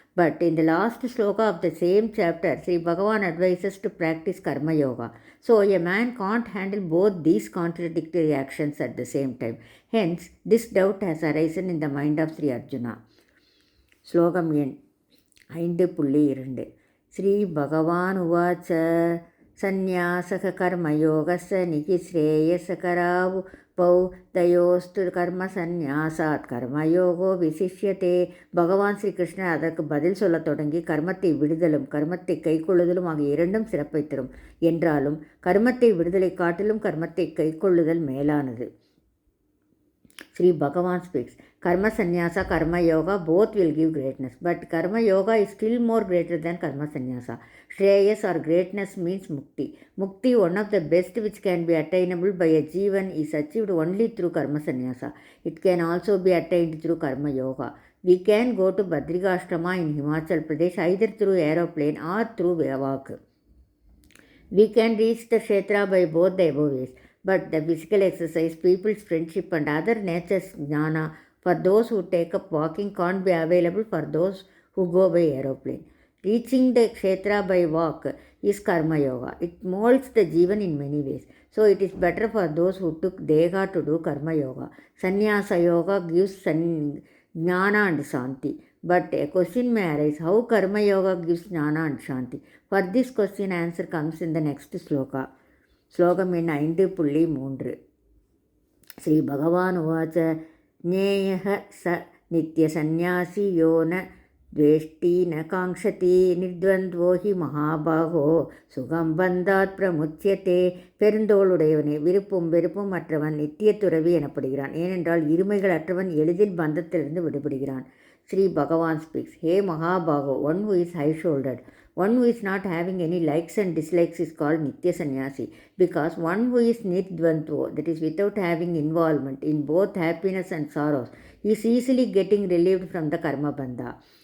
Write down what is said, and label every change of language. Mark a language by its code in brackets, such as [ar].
[en] But in the last sloka of the same chapter, Sri Bhagavan advises to practice karma yoga. So a man can't handle both these contradictory actions at the same time. Hence, this doubt has arisen in the mind of Sri Arjuna. [ta] Slogam எண் 5.2. [sa] ஸ்ரீ பகவான் உவாச்ச சந்நியாசக கர்மயோகஸ்ய நிகிஸ்ரேயசகராவு பௌ தயோஸ்து கர்ம சந்நியாசாத் கர்மயோகோ விசிஷ்யதே. [ta] பகவான் ஸ்ரீகிருஷ்ணர் அதற்கு பதில் சொல்லத் தொடங்கி, கர்மத்தை விடுதலும் கர்மத்தை கைக்கொள்ளுதலும் ஆகிய 2 சிறப்பை தரும். என்றாலும் கர்மத்தை விடுதலை காட்டிலும் கர்மத்தை கைக்கொள்ளுதல் மேலானது. [en] Sri Bhagavan speaks, Karma Sannyasa, Karma Yoga, both will give greatness. But Karma Yoga is still more greater than Karma Sannyasa. Shreyas or greatness means Mukti. Mukti, one of the best which can be attainable by a Jivan, is achieved only through Karma Sannyasa. It can also be attained through Karma Yoga. We can go to Badrikashrama in Himachal Pradesh either through aeroplane or through walk. We can reach the Kshetra by both the above ways. But the physical exercise, people's friendship and other nature's jnana for those who take up walking can't be available for those who go by aeroplane. Reaching the Kshetra by walk is Karma Yoga. It molds the Jivan in many ways. So it is better for those who took Deha to do Karma Yoga. Sannyasa Yoga gives Jnana and Shanti. But a question may arise, how Karma Yoga gives Jnana and Shanti? For this question, answer comes in the next sloka. [sa] श्लोकम् एण् 5.3 श्रीभगवानुवाच ज्ञेयः स नित्यसन्न्यासी यो न द्वेष्टि न काङ्क्षति निर्द्वन्द्वो हि महाबाहो சுகம் பந்தாத் பிரமுச்சியத்தே. [ta] பெருந்தோளுடையவனே, விருப்பும் வெறுப்பும் அற்றவன் நித்திய துறவி எனப்படுகிறான். ஏனென்றால் இருமைகள் அற்றவன் எளிதில் பந்தத்திலிருந்து விடுபடுகிறான். [en] Sri Bhagavan speaks, Hey Mahabaho, one who is high-shouldered, one who is not having any likes and dislikes is called Nitya Sannyasi, because one who is Nidvantvo, that is without having involvement in both happiness and sorrows, is easily getting relieved from the karma bandha.